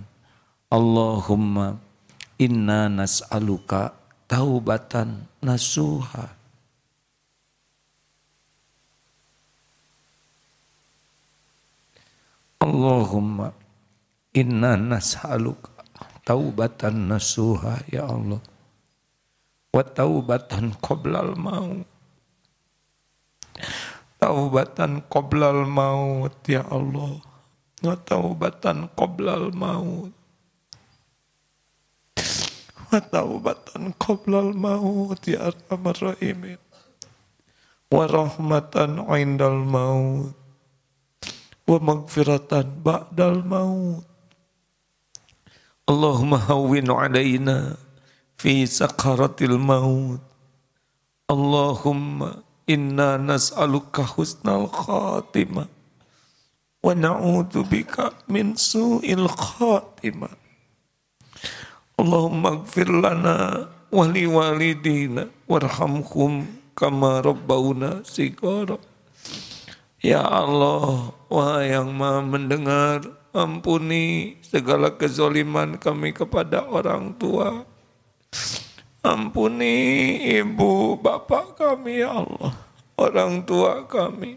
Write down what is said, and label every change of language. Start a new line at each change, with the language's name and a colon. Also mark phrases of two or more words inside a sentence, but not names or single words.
Arabic: اللهم إنا نسألك توبة نصوحا. اللهم إنا نسألك توبة نصوحا يا الله وتوبة قبل الموت توبة قبل الموت يا الله وتوبة قبل الموت, taubatan qoblal maut ya Allah, wa taubatan qoblal maut, وتوبة قبل الموت يا أرحم الراحمين ورحمة عند الموت ومغفرة بعد الموت. اللهم هون علينا في سكرات الموت. اللهم إنا نسألك حسن الخاتمة ونعوذ بك من سوء الخاتمة. اللهم اغفر لنا ولوالدينا وارحمهم كما ربونا صغارا.
Indonesian: Ya Allah, wahai yang maha mendengar, ampuni segala kezaliman kami kepada orang tua. Ampuni ibu bapak kami
Arabic: يا الله,
Indonesian: orang tua kami.